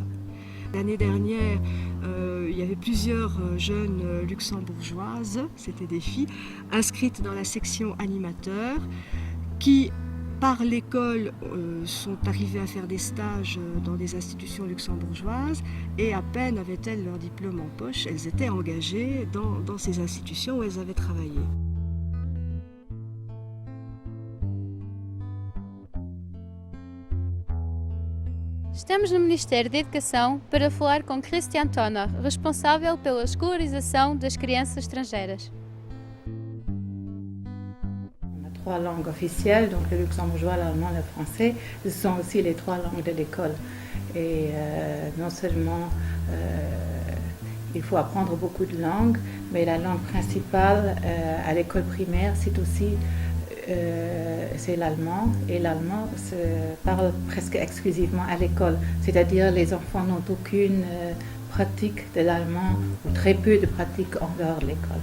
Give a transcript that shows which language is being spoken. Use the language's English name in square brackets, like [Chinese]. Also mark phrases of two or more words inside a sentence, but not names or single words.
[French] L'année dernière, il y avait plusieurs jeunes luxembourgeoises, c'était des filles, inscrites dans la section animateur, qui, par l'école, sont arrivées à faire des stages dans des institutions luxembourgeoises et à peine avaient-elles leur diplôme en poche, elles étaient engagées dans ces institutions où elles avaient travaillé. [Portuguese] Estamos no Ministério da Educação para falar com Christian Tonner, responsável pela escolarização das crianças estrangeiras. [French] On a 3 langues officielles, donc le luxembourgeois, l'allemand, le français. Ce sont aussi les 3 langues de l'école. Et non seulement il faut apprendre beaucoup de langues, mais la langue principale à l'école primaire, c'est l'allemand, et l'allemand se parle presque exclusivement à l'école, c'est-à-dire les enfants n'ont aucune pratique de l'allemand ou très peu de pratique en dehors de l'école.